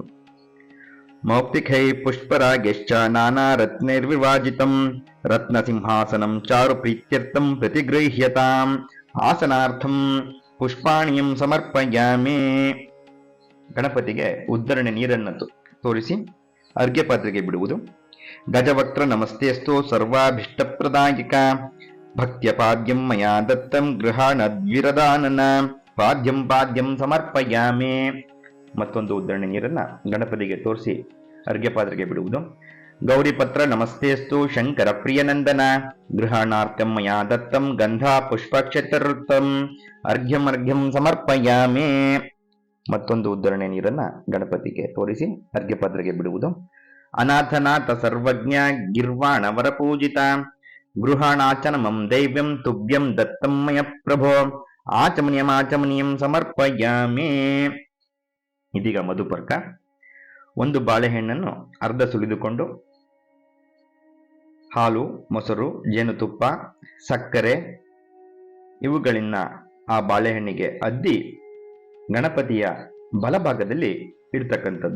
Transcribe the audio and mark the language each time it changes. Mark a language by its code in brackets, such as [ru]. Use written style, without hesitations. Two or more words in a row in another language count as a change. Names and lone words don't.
[sa] ಮೌಕ್ತಿಕೈ ಪುಷ್ಪರಾಗಶ್ಚ ನಾನಾ ರತ್ನೈರ್ವಿವಾಜಿತಂ ರತ್ನ ಸಿಂಹಾಸನಂ ಚಾರು ಪ್ರೀತ್ಯರ್ಥಂ ಪ್ರತಿಗೃಹ್ಯತಾಂ. ಆಸನಾರ್ಥಂ ಪುಷ್ಪಾಣಿಯಂ ಸಮರ್ಪಯಾಮಿ. [kn] ಗಣಪತಿಗೆ ಉದ್ಧರಣೆ ನೀರನ್ನು ತೋರಿಸಿ ಅರ್ಘ್ಯ ಪಾತ್ರೆಗೆ ಬಿಡುವುದು. [sa] ಗಜವಕ್ತ್ರ ನಮಸ್ತೆಸ್ತು ಸರ್ವಾಭಿಷ್ಟಪ್ರದಾಯಕ ಭಕ್ತ್ಯ ಪಾದ್ಯಂ ಮಯಾ ದತ್ತಂ ಗೃಹಾಣದ್ವಿರದಾನನ ಪಾದ್ಯಂ ಸಮರ್ಪಯಾಮಿ. [kn] ಮತ್ತೊಂದು ಉದ್ಧರಣೆ ನೀರನ್ನ ಗಣಪತಿಗೆ ತೋರಿಸಿ ಅರ್ಘ್ಯ ಪಾತ್ರೆಗೆ ಬಿಡುವುದು. [sa] ಗೌರಿಪತ್ರ ನಮಸ್ತೆಸ್ತು ಶಂಕರ ಪ್ರಿಯನಂದನ ಗೃಹಾಣಾರ್ಥಂ ಮಯಾ ದತ್ತಂ ಗಂಧ ಪುಷ್ಪಕ್ಷತೃತ್ತಂ ಅರ್ಘ್ಯಂ ಸಮರ್ಪಯಾಮಿ. [kn] ಮತ್ತೊಂದು ಉದ್ಧರಣೆ ನೀರನ್ನ ಗಣಪತಿಗೆ ತೋರಿಸಿ ಅರ್ಘ್ಯ ಪಾತ್ರೆಗೆ ಬಿಡುವುದು. [sa] ಅನಾಥನಾಥ ಸರ್ವಜ್ಞ ಗಿರ್ವಾಣ ವರಪೂಜಿತ ಗೃಹಾಣಾಚನಮಂ ದೈವ್ಯಂ ತುಭ್ಯಂ ದತ್ತಂ ಮಯ ಪ್ರಭೋ ಆಚಮನೀಯಂ ಸಮರ್ಪಯಾಮಿ. [kn] ಇದೀಗ ಮಧುಪರ್ಕ. ಒಂದು ಬಾಳೆಹಣ್ಣನ್ನು ಅರ್ಧ ಸುಲಿದುಕೊಂಡು ಹಾಲು, ಮೊಸರು, ಜೇನುತುಪ್ಪ, ಸಕ್ಕರೆ ಇವುಗಳಿಂದ ಆ ಬಾಳೆಹಣ್ಣಿಗೆ ಅದ್ದಿ ಗಣಪತಿಯ ಬಲಭಾಗದಲ್ಲಿ ಇಡ್ತಕ್ಕಂಥದ್ದು.